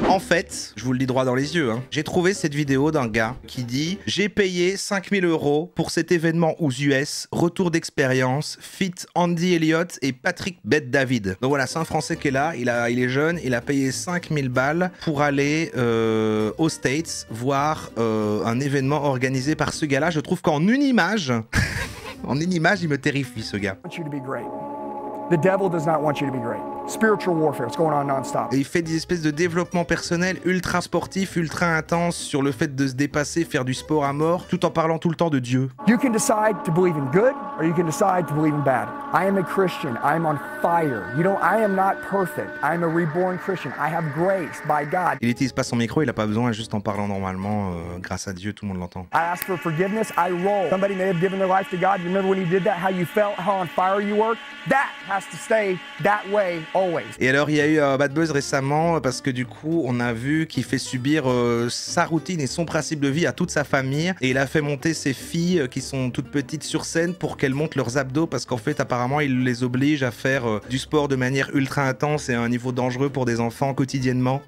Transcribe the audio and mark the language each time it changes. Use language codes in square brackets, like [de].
[fr] En fait, je vous le dis droit dans les yeux, j'ai trouvé cette vidéo d'un gars qui dit « J'ai payé 5000 € pour cet événement aux US, retour d'expérience, fit Andy Elliott et Patrick Bet David. » Donc voilà, c'est un Français qui est là, il est jeune, il a payé 5000 balles pour aller aux States voir un événement organisé par ce gars-là. Je trouve qu'en une image, en une image, il me terrifie ce gars. [en] The devil does not want you to be great. Spiritual warfare, it's going on non-stop. [fr] Et il fait des espèces de développement personnel ultra sportif, ultra intense sur le fait de se dépasser, faire du sport à mort, tout en parlant tout le temps de Dieu. [en] You can decide to believe in good or you can decide to believe in bad. I am a Christian. I am on fire. I am not perfect. I am a reborn Christian. I have grace by God. [fr] Il utilise pas son micro, il a pas besoin, juste en parlant normalement, grâce à Dieu, tout le monde l'entend. [en] I ask for forgiveness, I roll. Somebody may have given their life to God. You remember when you did that, how you felt, how on fire you were? That has to stay that way always. [fr] Et alors il y a eu un bad buzz récemment parce que du coup on a vu qu'il fait subir sa routine et son principe de vie à toute sa famille et il a fait monter ses filles qui sont toutes petites sur scène pour qu'elles montent leurs abdos parce qu'en fait apparemment il les oblige à faire du sport de manière ultra intense et à un niveau dangereux pour des enfants quotidiennement.